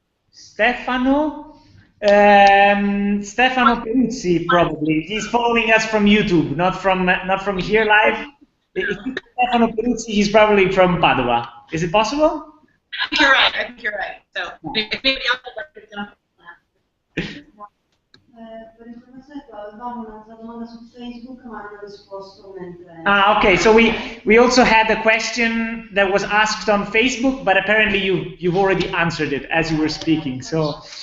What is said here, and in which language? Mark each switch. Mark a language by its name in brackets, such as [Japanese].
[English] Stefano Peruzzi, probably. He's following us from YouTube, not from here live. If Stefano Peruzzi, he's probably from Padova. Is it possible? I think you're right. I think you're right. So if maybe else would like to jump on that. [Italian] Per informazione avevamo un'altra domanda su Facebook, ma hanno risposto mentre. [English] Okay. So we also had a question that was asked on Facebook, but apparently you've already answered it as you were speaking. So.